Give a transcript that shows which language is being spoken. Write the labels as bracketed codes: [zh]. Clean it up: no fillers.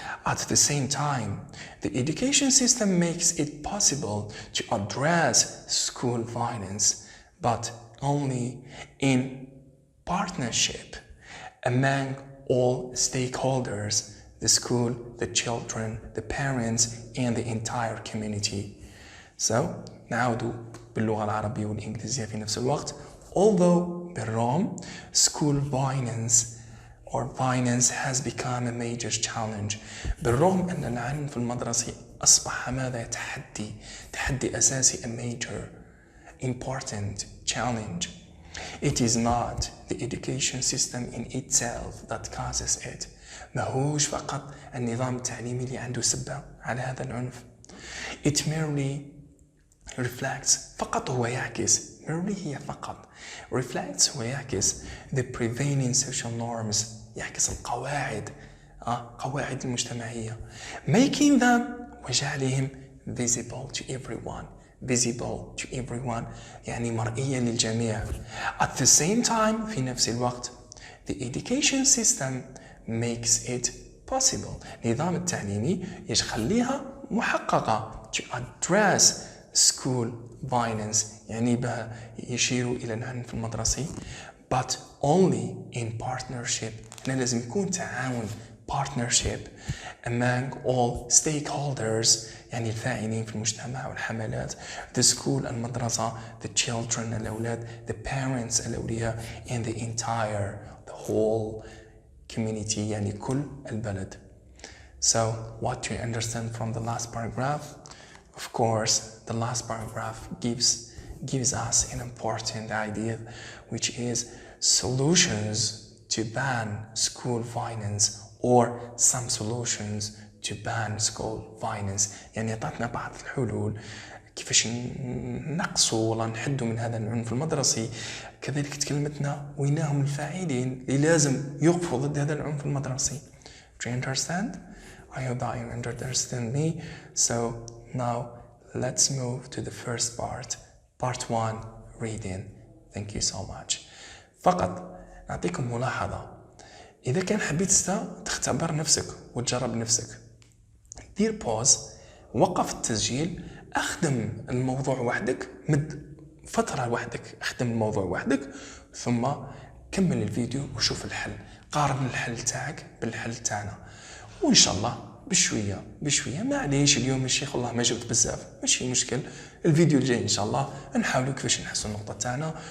[en] At the same time, the education system makes it possible to address school violence, but only in partnership among all stakeholders, the school, the children, the parents, and the entire community. [ar] So, نعود باللغة العربية والإنجليزية في نفس الوقت. [en] Although [ar] بالرغم [en] school violence has become a major challenge. [ar] بالرغم أن العنف المدرسي أصبح ماذا؟ تحدي أساسي [en] a major important challenge. It is not the education system in itself that causes it. [ar] ماهوش فقط النظام التعليمي اللي عنده سبة على هذا العنف. [en] It merely reflects [ar] فقط هو يعكس [en] merely [ar] هي فقط [en] reflects [ar] هو يعكس [en] the prevailing social norms [ar] يعكس القواعد قواعد المجتمعية [en] making them [ar] وجعلهم [en] visible to everyone. visible to everyone [ar] يعني مرئية للجميع. [en] At the same time [ar] في نفس الوقت [en] the education system makes it possible. [ar] النظام التعليمي يخليها محققة [en] to address school violence [ar] يعني بها يشيروا إلى العنف المدرسي [en] but only in partnership. [ar] هنا لازم يكون تعاون [en] partnership among all stakeholders [ar] يعني الفاعلين في المجتمع والحملات [en] the school [ar] المدرسة [en] the children [ar] الأولاد [en] the parents [ar] الأولياء [en] and the whole community [ar] يعني كل البلد. [en] So what do you understand from the last paragraph? Of course the last paragraph gives us an important idea which is solutions to ban school violence or some solutions to ban school violence. [ar] يعني عطاتنا بعض الحلول كيفاش نقصوا ولا نحدوا من هذا العنف المدرسي. كذلك تكلمتنا وين هم الفاعلين اللي لازم يوقفوا ضد هذا العنف المدرسي. [en] Do you understand? I hope that you understand me. So now let's move to the first part 1 reading. Thank you so much. [ar] فقط نعطيكم ملاحظة، إذا كان حبيت تختبر نفسك وتجرب نفسك دير بوز، وقف التسجيل، أخدم الموضوع وحدك، مد فترة وحدك، أخدم الموضوع وحدك، ثم كمل الفيديو وشوف الحل، قارن الحل تاعك بالحل تاعنا، وإن شاء الله بشوية معليش اليوم الشيخ والله ما جبت بزاف، ماشي مشكل، الفيديو الجاي إن شاء الله نحاولوا كيفاش نحسن النقطة تاعنا.